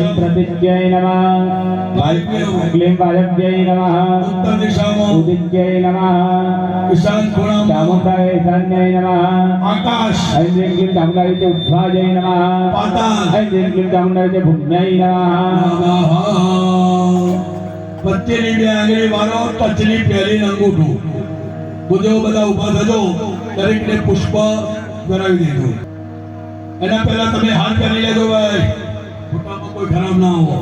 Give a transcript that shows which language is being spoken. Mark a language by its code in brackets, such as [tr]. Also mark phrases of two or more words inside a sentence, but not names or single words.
[sa] प्रदित्यै नमः. क्लीं वायव्यै नमः. [hi] उत्तर दिशा में [sa] उदित्यै नमः. [gu] ઈશાન ગુણામા [sa] चामुण्डाय ईशान्यै नमः. आकाश ऐं ह्रीं क्लीं चामुण्डाय च उद्भायै नमः. पाताल ऐं ह्रीं क्लीं चामुण्डाय च भूम्यै नमः. [gu] વચ્ચેની 2 આંગળી વાળો ટચની પહેલી અંગૂઠું બધો બધા ઊભા થજો દરેકને પુષ્પ ધરાવી દેજો. એના પહેલા તમે હાર પહેરી લેજો ભાઈ, ફોટામાં કોઈ ખરાબ ના હો.